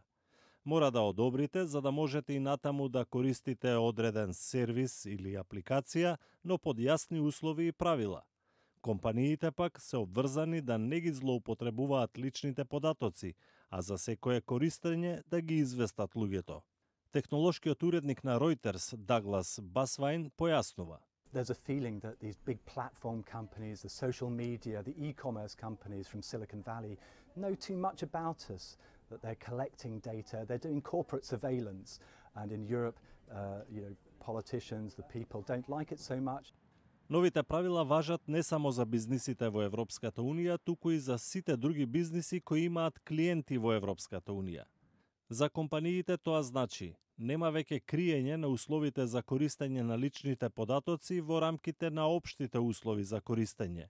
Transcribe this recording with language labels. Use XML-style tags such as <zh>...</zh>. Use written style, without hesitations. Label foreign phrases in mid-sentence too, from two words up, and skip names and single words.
<mk>Мора да одобрите за да можете и натаму да користите одреден сервис или апликација, но под јасни услови и правила. Компаниите пак се обврзани да не ги злоупотребуваат личните податоци, а за секое користење да ги известат луѓето. Технолошкиот уредник на Reuters, Даглас Басвајн, појаснува.</mk> <en>There's a feeling that these big platform companies, the social media, the e-commerce companies from Silicon Valley know too much about us, that they're collecting data, they're doing corporate surveillance, and in Europe, politicians, the people don't like it so much.</en> <mk>Новите правила важат не само за бизнисите во Европската Унија, туку и за сите други бизниси кои имаат клиенти во Европската Унија. За компаниите тоа значи нема веќе криење на условите за користење на личните податоци во рамките на општите услови за користење.</mk>